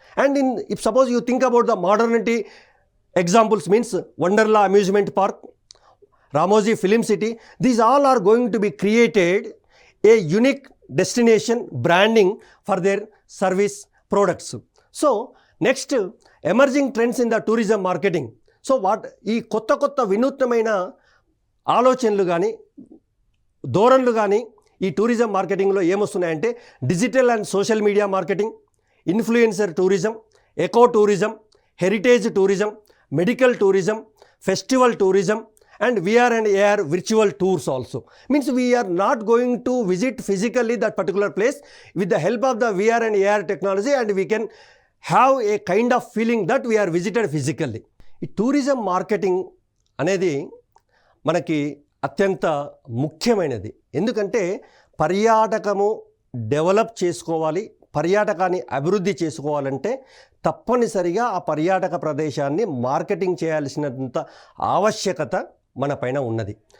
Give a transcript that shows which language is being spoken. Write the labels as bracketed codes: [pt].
[en] And if suppose you think about the modernity examples means Wonderla Amusement Park, Ramoji Film City, these all are going to be created a unique destination branding for their service products. So next, emerging trends in the tourism marketing. So what [te] ఈ కొత్త వినూత్నమైన ఆలోచనలు కానీ ధోరణులు కానీ ఈ tourism మార్కెటింగ్లో ఏమొస్తున్నాయంటే digital and social media marketing, influencer tourism, eco tourism, heritage tourism, medical tourism, festival tourism, [en] and VR and AR virtual tours also. Means we are not going to visit physically that particular place. With the help of the VR and AR technology, and we can have a kind of feeling that we are visited physically. [te] ఈ tourism marketing అనేది మనకి అత్యంత ముఖ్యమైనది. ఎందుకంటే పర్యాటకము develop చేసుకోవాలి, పర్యాటకాన్ని అభివృద్ధి చేసుకోవాలంటే తప్పనిసరిగా ఆ పర్యాటక ప్రదేశాన్ని మార్కెటింగ్ చేయాల్సినంత ఆవశ్యకత మన పైన ఉన్నది.